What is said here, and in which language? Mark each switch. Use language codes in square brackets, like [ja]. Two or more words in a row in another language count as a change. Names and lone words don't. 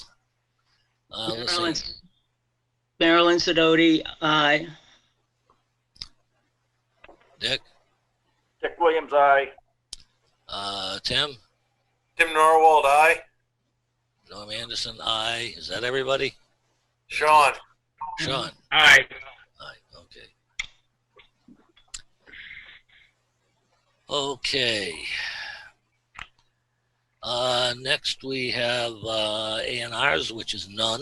[en] Let's see. Marilyn Sidoti, aye. Dick, Dick Williams, aye. Tim, Tim Norwald, aye. Norm Anderson, aye. Is that everybody? Sean. Sean, Aye. aye. Okay. Next we have A&Rs, which is none.